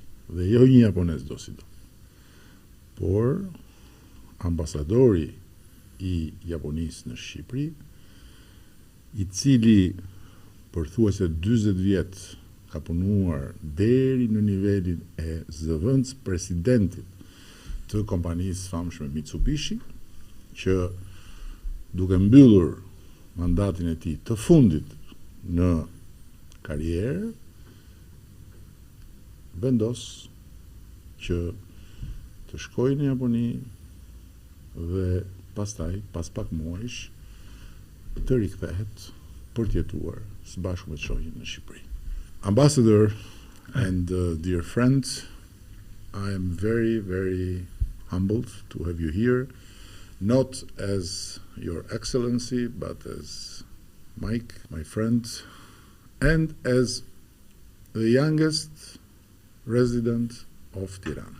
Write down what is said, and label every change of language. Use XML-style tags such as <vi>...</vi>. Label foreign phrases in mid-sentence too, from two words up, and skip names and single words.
<sq>Dhe jo një japonez do si do, por ambasadori I Japonisë në Shqipëri, I cili për thuajse 40 vjet ka punuar deri në nivelin e zëvendës presidentit të kompanisë famshme Mitsubishi, që duke mbyllur mandatin e tij të fundit në karrierë, vendos që të shkojë në Japoni dhe pastaj, pas pak muajsh, të rikthehet për të jetuar së bashku me shoqin në Shqipëri.</sq> <en>Ambassador and dear friends, I am very, very humbled to have you here, not as Your Excellency, but as Mike, my friend, and as the youngest resident of Tirone.</en>